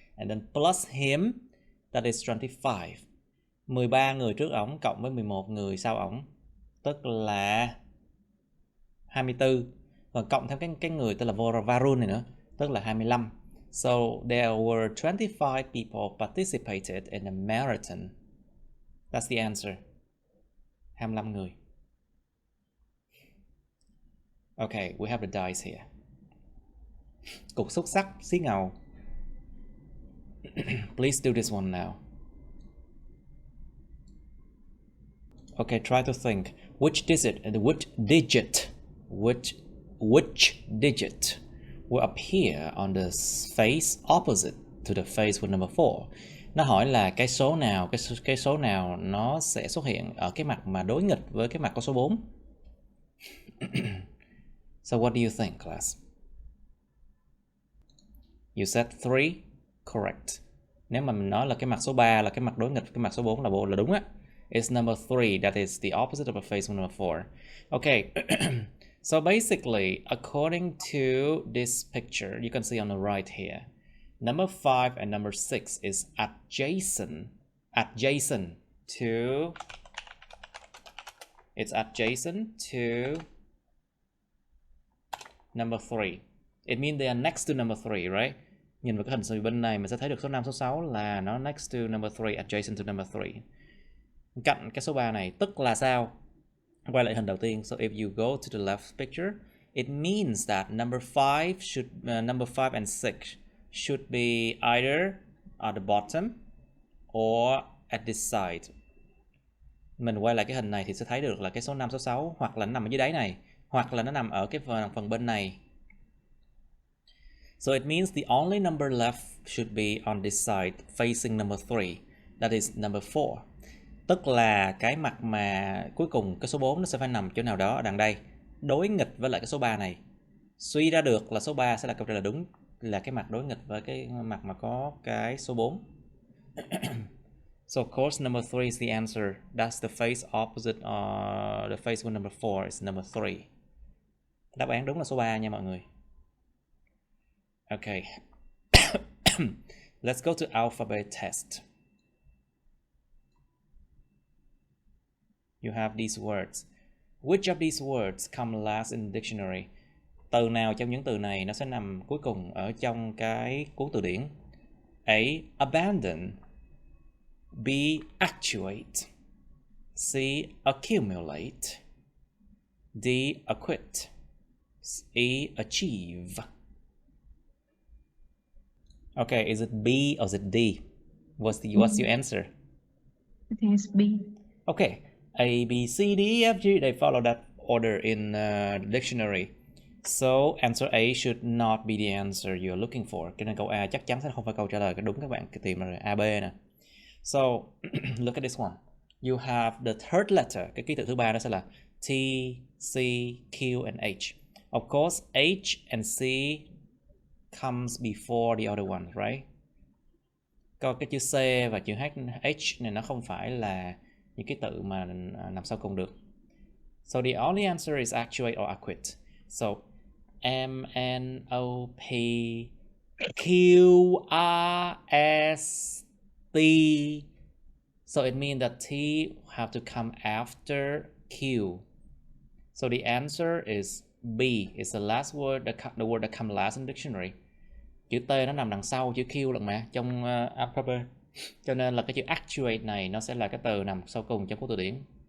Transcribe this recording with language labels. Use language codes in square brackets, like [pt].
[en] And then plus him, that is 25. [vi] 13 người trước ổng cộng với 11 người sau ổng, tức là 24. Và cộng thêm cái người tên là Varun này nữa, tức là 25. [en] So there were 25 people participated in a marathon. That's the answer. [vi] 25 người. [en] Okay, we have the dice here. [vi] Cục xúc xắc, xí ngầu. [en] Please do this one now. Okay, try to think. Which digit will appear on the face opposite to the face with number 4? [vi] Nó hỏi là cái số nào nó sẽ xuất hiện ở cái mặt mà đối nghịch với cái mặt có số 4. [en] So what do you think, class? You said 3, correct. [vi] Nếu mà mình nói là cái mặt số 3 là cái mặt đối nghịch với cái mặt số 4 là đúng á. [en] It's number 3, that is the opposite of a face with number 4. Okay, So basically, according to this picture, you can see on the right here, number 5 and number 6 is adjacent to, it's adjacent to number 3. It means they are next to number 3, right? [vi] Nhìn vào cái hình số bên này mình sẽ thấy được số 5, số 6 là nó [en] next to number 3, [vi] adjacent to number 3. Cạnh cái số 3 này, tức là sao? Quay lại hình đầu tiên. [en] So if you go to the left picture, it means that number 5 and 6 should be either at the bottom or at this side. [vi] Mình quay lại cái hình này thì sẽ thấy được là cái số 5, số 6 hoặc là nó nằm ở dưới đáy này, hoặc là nó nằm ở cái phần bên này. [en] So it means the only number left should be on this side facing number 3. That is number 4. [vi] Tức là cái mặt mà cuối cùng cái số 4 nó sẽ phải nằm chỗ nào đó ở đằng đây, đối nghịch với lại cái số 3 này. Suy ra được là số 3 sẽ là câu trả lời đúng, là cái mặt đối nghịch với cái mặt mà có cái số 4. [en] So of course number 3 is the answer. That's the face opposite, the face with number 4 is number 3. [vi] Đáp án đúng là số 3 nha mọi người. [en] Okay. Let's go to alphabet test. You have these words. Which of these words come last in the dictionary? [vi] Từ nào trong những từ này nó sẽ nằm cuối cùng ở trong cái cuốn từ điển? [en] A. Abandon. B. Actuate. C. Accumulate. D. Acquit. E. Achieve. Okay, is it B or is it D? What's your answer? I think it's B. Okay, A, B, C, D, E, F, G, they follow that order in the dictionary. So answer A should not be the answer you're looking for. [vi] Cho nên câu A chắc chắn sẽ không phải câu trả lời cái đúng, các bạn tìm là A, B nè. [en] So look at this one. You have the third letter. [vi] Cái ký tự thứ ba đó sẽ là T, C, Q and H. [en] Of course, H and C comes before the other one, right? [vi] Còn cái chữ C và chữ H này nó không phải là những cái tự mà nằm sau cùng được. [en] So the only answer is actuate or acquit. So M, N, O, P, Q, R, S, T. So it means that T have to come after Q. So the answer is B. It's the last word, the word that comes last in the dictionary. [vi] Chữ T nó nằm đằng sau chữ Q lần mà trong alphabet. Cho nên là cái chữ actuate này nó sẽ là cái từ nằm sau cùng trong cuốn từ điển.